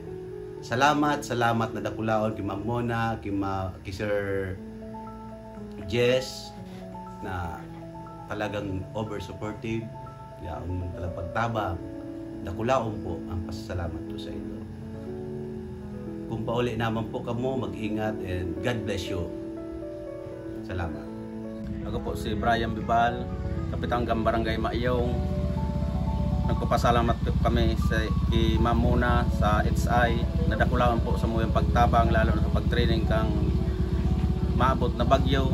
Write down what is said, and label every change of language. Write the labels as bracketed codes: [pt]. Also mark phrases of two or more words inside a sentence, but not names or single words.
[bik] Salamat na dakulaon kay Ma'am Mona, kay Sir Jess na talagang [en] over supportive, [bik] yaon man talagang pagtabang. Dakulaon po ang pasasalamat ko sa inyo. Kung pauli naman po kamo, mag-ingat [en] and God bless you. [bik] Salamat. Ako po si Brian Bibal, Kapitan ng Barangay Maiyong. Nagpapasalamat kami kay Ma'am Mona sa HI. Nadakulaon po sa muyang pagtabang, lalo na sa pag-training kang maabot na bagyo.